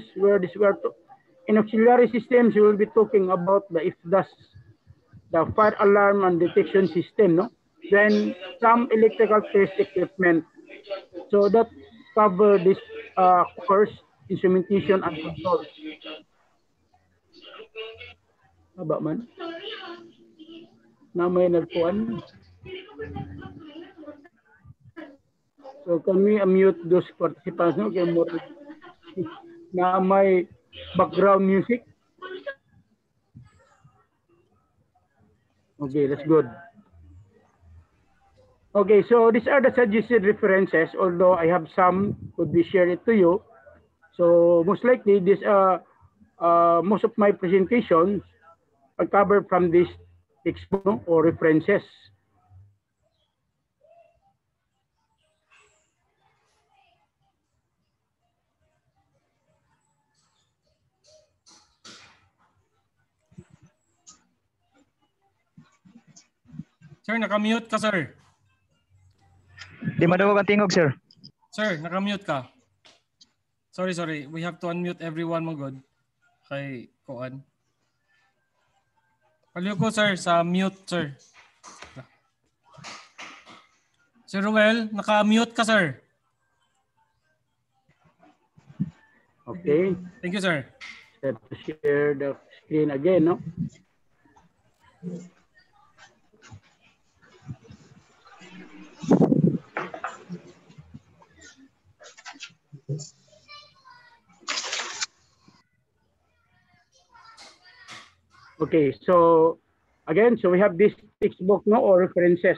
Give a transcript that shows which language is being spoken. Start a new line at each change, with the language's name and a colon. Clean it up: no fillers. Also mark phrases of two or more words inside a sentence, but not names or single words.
English: In auxiliary systems, we will be talking about the IFDAS, the fire alarm and detection system, no? Then some electrical test equipment. So that cover this course, instrumentation and control.
Hiligaynon: Aba man? Na may nagpuan.
English: So can we unmute those participants, no?
Hiligaynon: Okay, more na may
English: background music. Okay, that's good. Okay, so these are the suggested references, although I have some could be shared to you. So most likely this most of my presentations are covered from this textbook or references.
Hiligaynon: Sir, nakamute ka, sir. Di madawa ka tingog, sir. Sir, nakamute ka. Sorry.
English: We have to unmute everyone mo good.
Hiligaynon: Kay Kuan. Paliw ko, sir, sa mute, sir. Sir Ruel, naka-mute ka, sir.
English: Okay. Thank you, sir. Have to share the screen again, no? Okay, so again, so we have this textbook, no, or references.